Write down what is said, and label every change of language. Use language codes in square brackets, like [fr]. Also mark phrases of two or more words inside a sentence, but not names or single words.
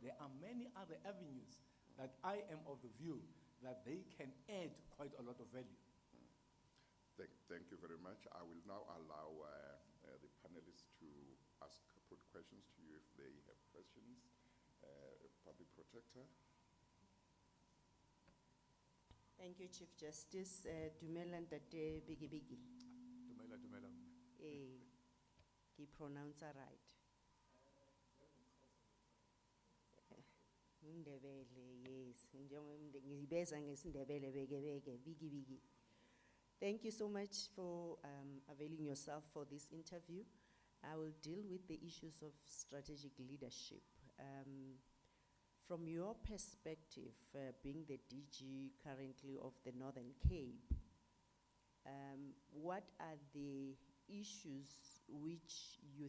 [en] There are many other avenues that I am of the view that they can add quite a lot of value. Thank you very much. I will now allow the panelists to put questions to you if they have questions. Public Protector. Thank you, Chief Justice. [st] Dumela ntate Bigi Bigi. Dumela. [en] Ki pronounce right. Ndebele, yes. [nr] Ngibeza ngesindebele beke Bigi Bigi. [en] Thank you so much for availing yourself for this interview. I will deal with the issues of strategic leadership. From your perspective, being the DG currently of the Northern Cape, what are the issues which you